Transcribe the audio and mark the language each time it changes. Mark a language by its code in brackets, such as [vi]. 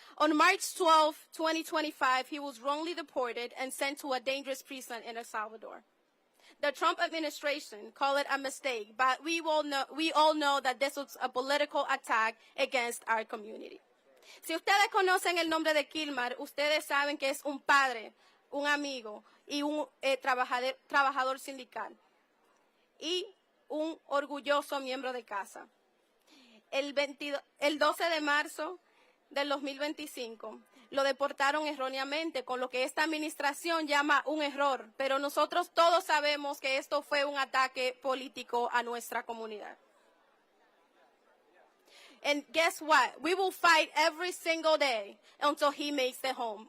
[en] On March 12, 2025, he was wrongly deported and sent to a dangerous prison in El Salvador. The Trump administration called it a mistake, but we all know that this was a political attack against our community. [es] Si ustedes conocen el nombre de Kilmar, ustedes saben que es un padre, un amigo y un trabajador sindical y un orgulloso miembro de CASA. El 12 de marzo del 2025 lo deportaron erróneamente, con lo que esta administración llama un error, pero nosotros todos sabemos que esto fue un ataque político a nuestra comunidad. [en] And guess what? We will fight every single day until he makes it home.